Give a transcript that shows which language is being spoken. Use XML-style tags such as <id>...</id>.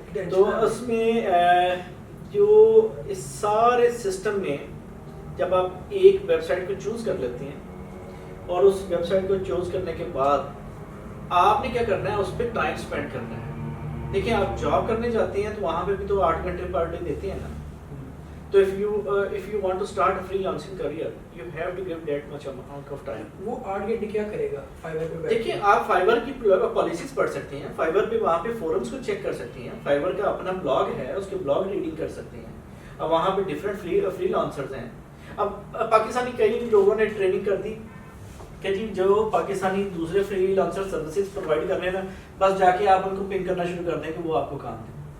<ur>تو اس میں جو اس سارے سسٹم میں جب آپ ایک ویب سائٹ کو چوز کر لیتے ہیں, اور اس ویب سائٹ کو چوز کرنے کے بعد آپ نے کیا کرنا ہے, اس پہ ٹائم اسپینڈ کرنا ہے. دیکھیں آپ جاب کرنے جاتے ہیں تو وہاں پہ بھی تو 8 گھنٹے پر ڈے دیتے ہیں نا.</ur> <en>تو if you want to start a freelancing career, you have to give that much amount of time.</en> <ur>وہ 8 گھنٹے کیا کرے گا فائبر پہ؟ دیکھیں آپ فائبر کی پالیسیز پڑھ سکتے ہیں, فائبر پہ وہاں پہ فورمز کو چیک کر سکتے ہیں, فائبر کا اپنا بلاگ ہے, اس کے بلاگ ریڈنگ کر سکتے ہیں. اب وہاں پہ ڈفرینٹ فری لانسرز ہیں. اب پاکستانی کئی لوگوں نے ٹریننگ کر دی کہ جی جو پاکستانی دوسرے فری لانسر سروسز پرووائڈ کر رہے ہیں نا, بس جا کے آپ ان کو پنگ کرنا شروع کر دیں کہ وہ آپ کو کام دیں.</ur>